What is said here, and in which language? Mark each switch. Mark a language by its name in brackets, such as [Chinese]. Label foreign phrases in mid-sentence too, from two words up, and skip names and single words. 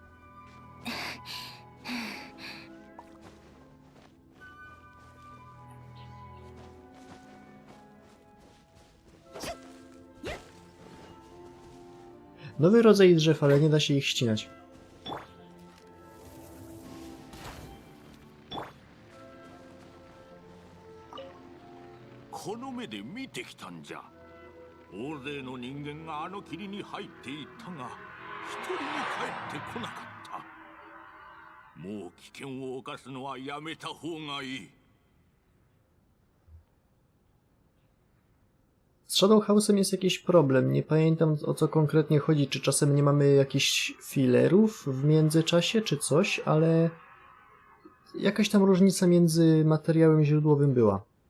[Polish] Nowy rodzaj drzew, ale nie da się ich ścinać. [Japanese] この目で見てきたんじゃ。大勢の人間があの霧に入っていったが、一人も帰ってこなかった。もう危険を冒すのはやめた方がいい。 [Polish] Z Shadow House'em jest jakiś problem. Nie pamiętam, o co konkretnie chodzi. Czy czasem nie mamy jakichś fillerów w międzyczasie, czy coś, ale jakaś tam różnica między materiałem źródłowym była.